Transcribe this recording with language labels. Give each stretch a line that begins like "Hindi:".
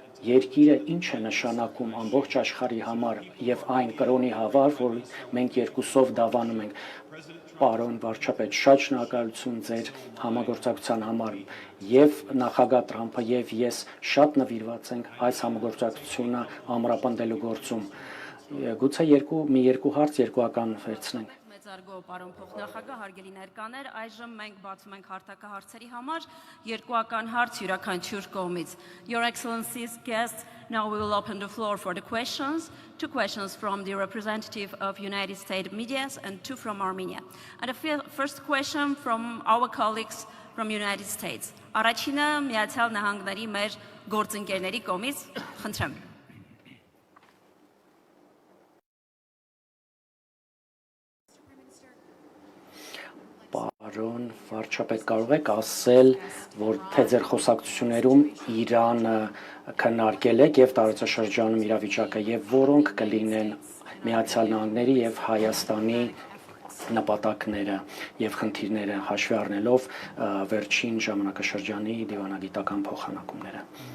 Armenian: երկիրը ինչ է նշանակում ամբողջ աշխարհի համար եւ այն կրոնի հավար, որ մենք երկուսով դավանում ենք։ Պարոն վարչապետ, շատ շնորհակալություն ձեր համագործակցության համար եւ նախագահ Թրամփը եւ ես շատ նվիրված ենք այս համագործակցությունը ամրապնդելու գործում։ Գուցե մի երկու հարց երկուական վերցնենք։ Մեծարգո պարոն փոխնախագահ, հարգելի ներկաներ, այժմ մենք բացում ենք հարթակահարցերի համար երկուական հարց յուրաքանչյուր կողմից։
English: Your Excellency's guests, now we will open the floor for the questions. 2 questions from the representative of United States media and 2 from Armenia. And the first question from our colleagues from United States.
Armenian: Առաջինը Միացյալ Նահանգների մեր գործընկերների կողմից, խնդրեմ։ Պարոն վարչապետ, կարող եք ասել, որ թե ձեր խոսակցություններում Իրանը քննարկել եք եւ տարածաշրջանում իրավիճակը եւ որոնք կլինեն Միացյալ Նահանգների եւ Հայաստանի նպատակները եւ խնդիրները հաշվի առնելով վերջին ժամանակաշրջանի դիվանագիտական փոխանակումները։